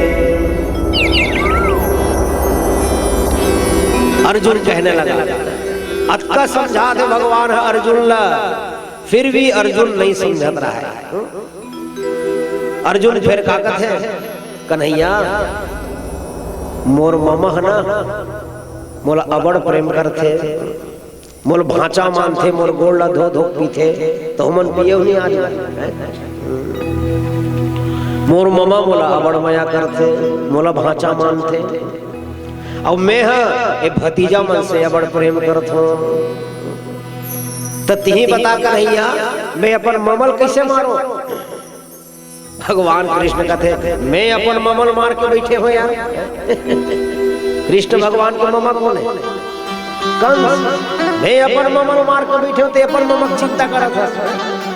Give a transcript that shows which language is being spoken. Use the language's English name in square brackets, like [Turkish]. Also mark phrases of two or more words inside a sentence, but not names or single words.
[Chhattisgarhi] अर्जुन कहने लगा, अतका समझा दे भगवान है अर्जुन ला, फिर भी अर्जुन नहीं समझत रहा है। अर्जुन फिर का कहते हैं, कन्हैया मोर ममा ना मोला अबड़ प्रेम करथे, मोल भांचा मानथे, मोर गोड़ धो धो पीथे, तो हमन पियो नहीं आज। मोर ममा मोला अबड़ मया करथे, मोला भांचा मानथे, और मैं हाँ भतीजा मन से अबड़ प्रेम करत हूँ। तो तिही बता कन्हैया मैं अपन ममल कैसे मारो? भगवान कृष्ण कहते मैं अपन ममल मार के बैठे हो यार। कृष्ण भगवान के ममा कौन है? कंस। मैं अपन ममल मार के बैठे हो तो अपन ममक चिंता करत है।